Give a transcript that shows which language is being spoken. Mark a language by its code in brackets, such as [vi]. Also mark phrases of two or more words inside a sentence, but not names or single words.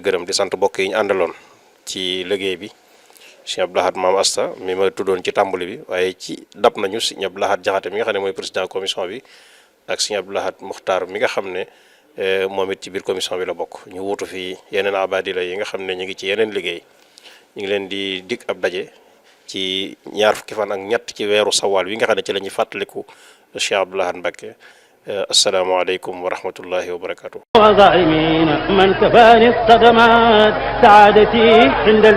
[wo] gërëm di sant mbokk yi ñu àndaloon ci liggéey bi Cheikh Abdou Lahad Maam Asta mi ma tuddoon ci tàmbali bi waaye ci dab nañu Sëñ Abdou Lahad Jaxate mi nga xam ne mooy [fr] président commission [wo] bi ak Sëñ Abdou Lahad Muxtaar mi nga xam ne moom it ci biir commission bi la bokk ñu wuutu fii yeneen abadila yi nga xam ne ñu ngi ci yeneen liggéey ñu ngi leen di dig ab daje ci ñaar fukki fan ak ñett ci weeru sawaal wi nga xam ne ci la ñuy fàttaliku Cheikh Abdou Lahad Mbacké [ar] السلام عليكم ورحمة الله وبركاته. وظالمين من كفاني الصدمات سعادتي عند